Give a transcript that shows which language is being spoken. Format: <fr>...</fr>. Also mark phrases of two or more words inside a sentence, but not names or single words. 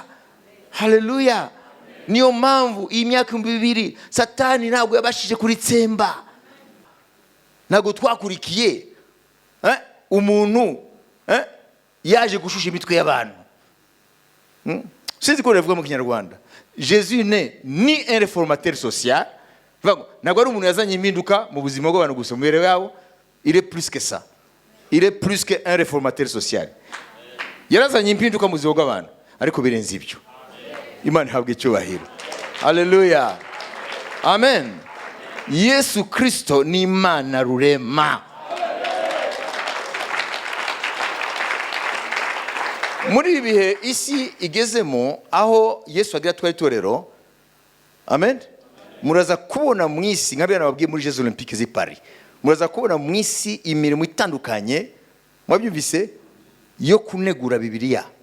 <rw>Haleluya. Niyo mpamvu iyi myaka 2000 Satani ntabwo yabashije kuritsemba. Ntabwo twakurikiye umuntu yaje gushusha imitwe y'abantu. Sinzi ko revuga mu Kinyarwanda.</rw> <fr>Jésus ni un réformateur social.</fr> <rw>Ntabwo ari umuntu yazanye impinduka mu buzima bw'abantu gusa, mu mibereho yabo.</rw> <fr>Il est plus que ça. Il est plus que un réformateur social.</fr> <rw>Yarazanye impinduka mu buzima bw'abantu, ariko birenze ibyo. Imana ihabwe icyubahiro. Haleluya. Amen. Yesu Kristo ni Imana rurema. Muri ibi bihe isi igezemo, aho Yesu agira twari itorero, amen, muraza kubona mu isi nk'abana babwiye muri Jeux Olympiques z'i Paris, muraza kubona mu isi imirimo itandukanye, mwabyumvise, yo kunegura Bibiliya.</rw>